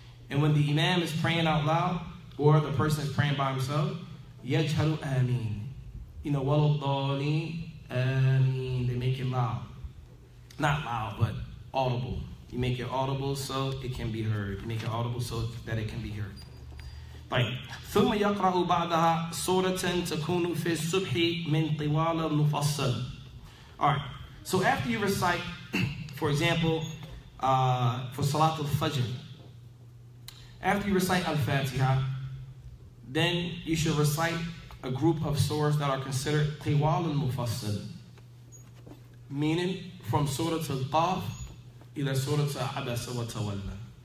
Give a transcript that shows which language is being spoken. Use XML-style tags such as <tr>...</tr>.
<en>And when the imam is praying out loud, or the person is praying by himself,</en> <ar>يَجْهَرُ آمين.</ar> <en>You know,</en> <ar>وَلَضَّالِينَ آمين.</ar> <en>They make it loud. Not loud, but audible. You make it audible so it can be heard. You make it audible so that it can be heard.</en> <ar>طيب. ثم يقرأ بعدها سورة تكون في الصبح من طوال المفصل.</ar> <en>Alright, so after you recite, for example, for Salat al-Fajr, after you recite Al-Fatiha, then you should recite a group of surahs that are considered طوال المفصل, meaning from Surah Al-Qaf ila Surah Abasa wa Tawalla.</en>